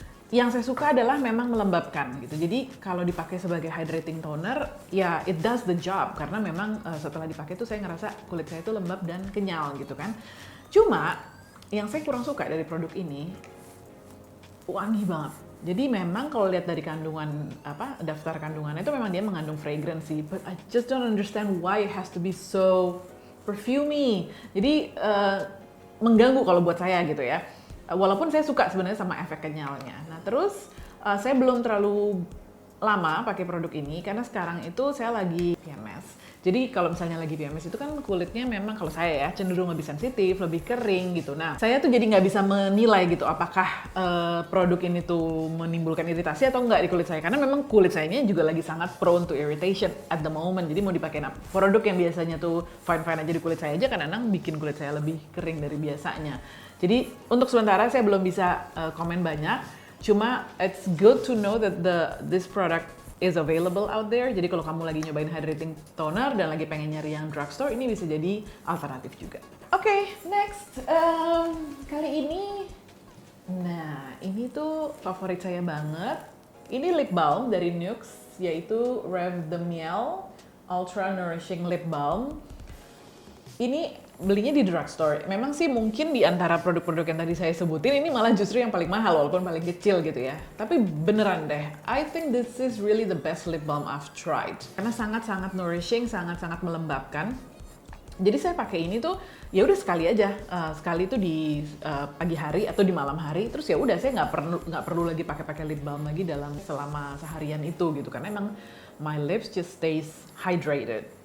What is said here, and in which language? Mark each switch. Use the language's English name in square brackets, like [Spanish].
[Indonesian] Yang saya suka adalah memang melembabkan gitu. Jadi kalau dipakai sebagai hydrating toner, ya [English] it does the job. [Indonesian] Karena memang setelah dipakai tuh saya ngerasa kulit saya itu lembab dan kenyal gitu kan. Cuma yang saya kurang suka dari produk ini, wangi banget. Jadi memang kalau lihat dari kandungan daftar kandungannya itu memang dia mengandung fragrance sih. [English] But I just don't understand why it has to be so perfumey. [Indonesian] Jadi mengganggu kalau buat saya gitu ya. Walaupun saya suka sebenarnya sama efek kenyalnya. Nah terus saya belum terlalu lama pakai produk ini karena sekarang itu saya lagi PMS. Jadi kalau misalnya lagi PMS itu kan kulitnya memang kalau saya ya cenderung lebih sensitif, lebih kering gitu. Nah saya tuh jadi nggak bisa menilai gitu apakah produk ini tuh menimbulkan iritasi atau enggak di kulit saya. Karena memang kulit saya ini juga lagi sangat [English] prone to irritation at the moment. [Indonesian] Jadi mau dipakai produk yang biasanya tuh fine-fine aja di kulit saya aja kadang-kadang bikin kulit saya lebih kering dari biasanya. Jadi untuk sementara saya belum bisa komen banyak. Cuma [English] it's good to know that this product is available out there. [Indonesian] Jadi kalau kamu lagi nyobain hydrating toner dan lagi pengen nyari yang drugstore, ini bisa jadi alternatif juga. Oke, next. Kali ini, nah ini tuh favorit saya banget. Ini lip balm dari NYX, yaitu Rêve de Miel Ultra Nourishing Lip Balm. Ini belinya di drugstore. Memang sih mungkin di antara produk-produk yang tadi saya sebutin ini malah justru yang paling mahal walaupun paling kecil gitu ya. Tapi beneran deh, [English] I think this is really the best lip balm I've tried. [Indonesian] Karena sangat-sangat nourishing, sangat-sangat melembabkan. Jadi saya pakai ini tuh ya udah sekali aja, sekali itu di pagi hari atau di malam hari. Terus ya udah saya nggak perlu lagi pakai lip balm lagi selama seharian itu gitu. Karena emang [English] my lips just stays hydrated.